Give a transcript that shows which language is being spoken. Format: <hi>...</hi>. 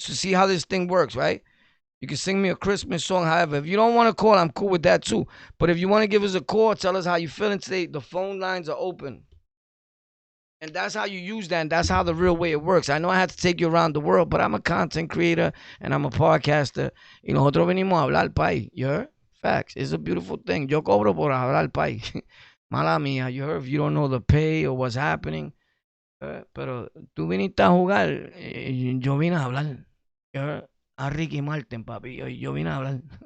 <en>So see how this thing works, right? You can sing me a Christmas song. However, if you don't want to call, I'm cool with that too. But if you want to give us a call, tell us how you feeling today. The phone lines are open. And that's how you use that. And that's how the real way it works. I know I had to take you around the world, but I'm a content creator and I'm a podcaster.</en> <es>Y nosotros venimos a hablar país.</es> <en>You heard? Facts. It's a beautiful thing.</en> <es>Yo cobro por hablar país. Mala mía.</es> <en>You heard? If you don't know the pay or what's happening.</en> <es>Pero tú viniste a jugar. Yo vine a hablar.</es> <en>You heard?</en> <es>A Ricky Martin, papi. Yo vine a hablar.</es>